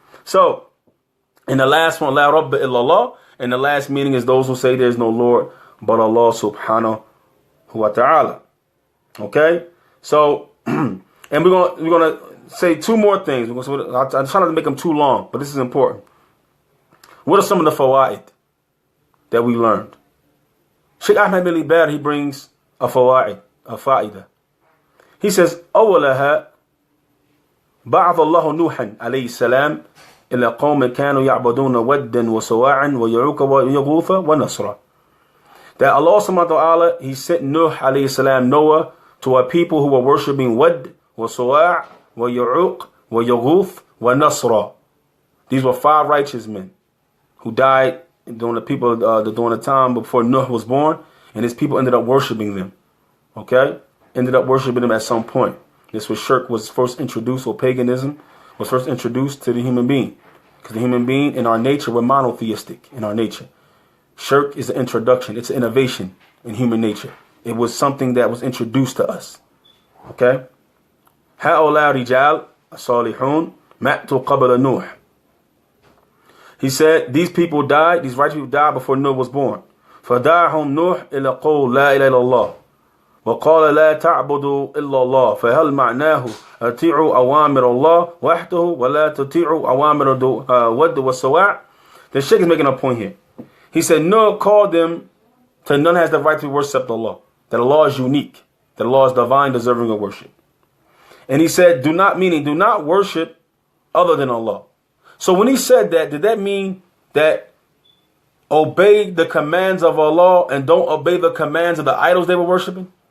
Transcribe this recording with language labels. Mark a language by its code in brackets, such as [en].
[en] So, in the last one, La Rabba illallah, and the last meaning is those who say there's no Lord but Allah subhanahu wa ta'ala. Okay? So, and we're gonna say two more things. I'm trying not to make them too long, but this is important. What are some of the fawaid that we learned? Sheikh Ahmed bin Libar, he brings a fawaid, a fa'idah. He says, [ar] أولها بعث الله نوحا عليه السلام إلى قوم كانوا يعبدون ودا وسواعا ويعوق ويغوث ونصرا. [en] That Allah subhanahu wa ta'ala, he sent Nuh alayhi salam, Noah, to a people who were worshipping Wad, wa Sawa', wa Ya'uq, wa Yaghuth, wa Nasra. These were 5 righteous men who died during the time before Nuh was born, and his people ended up worshipping them. Okay? Ended up worshipping them at some point. This was shirk was first introduced, or paganism was first introduced to the human being. Because the human being in our nature, we're monotheistic in our nature. Shirk is an introduction. It's an innovation in human nature. It was something that was introduced to us. Okay? [ar] هؤلاء رجال الصالحون ماتوا قبل نوح. [en] He said, these people died, these righteous people died before Noah was born. [ar] فدعهم نوح إلى قول لا إله إلا الله وقال لا تعبدوا إلا الله فهل معناه أطيعوا أوامر الله وحده ولا تطيعوا أوامر ود والسواع. [en] The Sheikh is making a point here. He said, no, called them to none has the right to worship Allah. That Allah is unique. That Allah is divine, deserving of worship. And he said, do not worship other than Allah. So when he said that, did that mean that obey the commands of Allah and don't obey the commands of the idols they were worshiping?